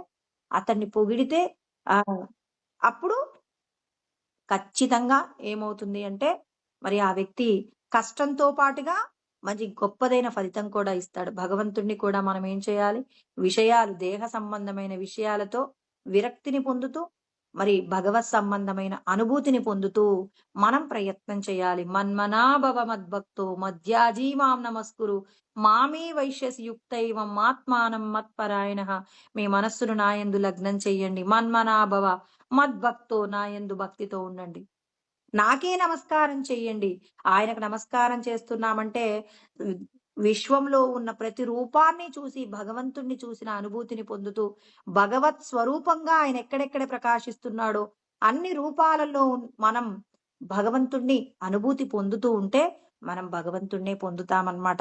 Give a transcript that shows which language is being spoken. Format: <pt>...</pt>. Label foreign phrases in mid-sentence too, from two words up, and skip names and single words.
<te>అతన్ని పొగిడితే అప్పుడు ఖచ్చితంగా ఏమవుతుంది అంటే మరి ఆ వ్యక్తి కష్టంతో పాటుగా మంచి గొప్పదైన ఫలితం కూడా ఇస్తాడు. భగవంతుణ్ణి కూడా మనం ఏం చేయాలి? దేహ సంబంధమైన విషయాలతో విరక్తిని పొందుతూ మరి భగవత్ సంబంధమైన అనుభూతిని పొందుతూ మనం ప్రయత్నం చేయాలి.</te> <sa>మన్మనాభవ మద్భక్తో మధ్యాజీ మాం నమస్కురు మామే వైశ్యసి యుక్తైవం ఆత్మానం మత్పరాయణ.</sa> <te>మీ మనస్సును నాయందు లగ్నం చెయ్యండి.</te> <sa>మన్మనాభవ మద్భక్తో,</sa> <te>నాయందు భక్తితో ఉండండి. నాకే నమస్కారం చెయ్యండి. ఆయనకు నమస్కారం చేస్తున్నామంటే విశ్వంలో ఉన్న ప్రతి రూపాన్ని చూసి భగవంతుణ్ణి చూసిన అనుభూతిని పొందుతూ భగవత్ స్వరూపంగా ఆయన ఎక్కడెక్కడ ప్రకాశిస్తున్నాడో అన్ని రూపాలలో మనం భగవంతుణ్ణి అనుభూతి పొందుతూ ఉంటే మనం భగవంతుణ్ణే పొందుతామన్నమాట.</te>